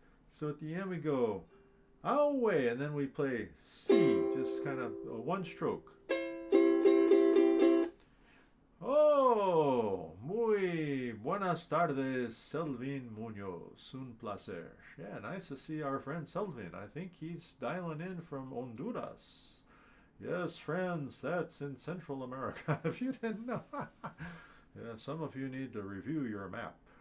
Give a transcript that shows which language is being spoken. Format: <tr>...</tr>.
<en>So at the end we go, aue, and then we play C, just kind of one stroke.</en> <es>Oh, muy buenas tardes, Selvin Munoz. Un placer.</es> <en>Yeah, nice to see our friend Selvin. I think he's dialing in from Honduras. Yes, friends, that's in Central America, if you didn't know. Yeah, some of you need to review your map.</en>